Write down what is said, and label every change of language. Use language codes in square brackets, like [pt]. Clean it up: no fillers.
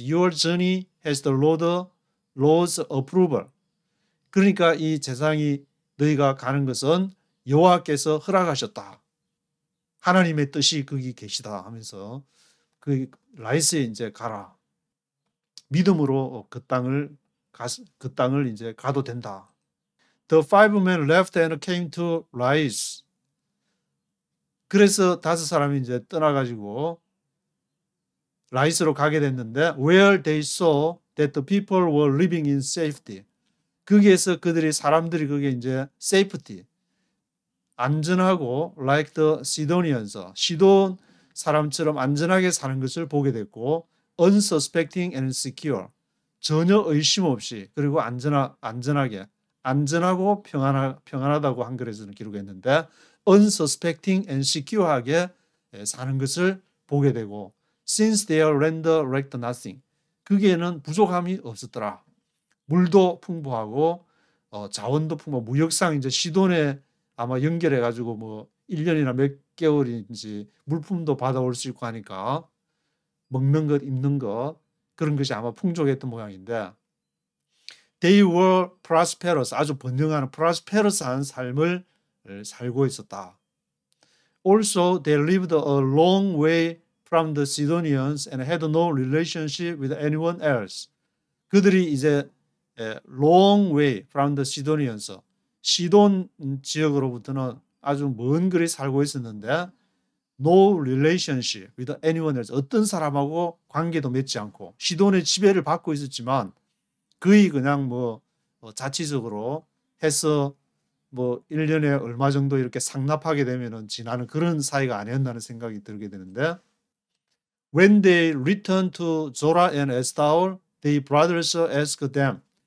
[en] Your journey has the Lord's approval. [ko] 그러니까 이 제사장이 너희가 가는 것은 여호와께서 허락하셨다. 하나님의 뜻이 거기 계시다 하면서 그 라이스에 이제 가라. 믿음으로 그 땅을 이제 가도 된다. [en] The five men left and came to Lais. [ko] 그래서 5사람이 이제 떠나가지고 라이스로 가게 됐는데 [en] where they saw that the people were living in safety. [ko] 거기에서 사람들이 거기에 이제 safety, 안전하고 [en] like the Sidonians, [ko] 시돈 사람처럼 안전하게 사는 것을 보게 됐고 [en] unsuspecting and secure, [ko] 전혀 의심 없이 그리고 안전하게, 안전하고 평안하다고 한글에서는 기록했는데 unsuspecting and secure하게 사는 것을 보게 되고 [en] since their land lacked nothing, [ko] 거기에는 부족함이 없었더라. 물도 풍부하고 자원도 풍부하고 무역상 이제 시돈에 아마 연결해 가지고 뭐 1년이나 몇 개월인지 물품도 받아올 수 있고 하니까 먹는 것, 입는 것 그런 것이 아마 풍족했던 모양인데 [en] they were prosperous, [ko] 아주 번영하는 prosperous한 삶을 살고 있었다. [en] Also they lived a long way from the Sidonians and had no relationship with anyone else. [ko] 그들이 이제 [en] long way from the Sidonians, [ko] 시돈 지역으로부터는 아주 먼 거리 살고 있었는데 [en] no relationship with anyone else, [ko] 어떤 사람하고 관계도 맺지 않고 시돈의 지배를 받고 있었지만 거의 그냥 뭐 자치적으로 해서 뭐 1년에 얼마 정도 이렇게 상납하게 되면은 지나는 그런 사이가 아니었나는 생각이 들게 되는데 [en] when they returned to Zorah and Estaol, their brothers asked them.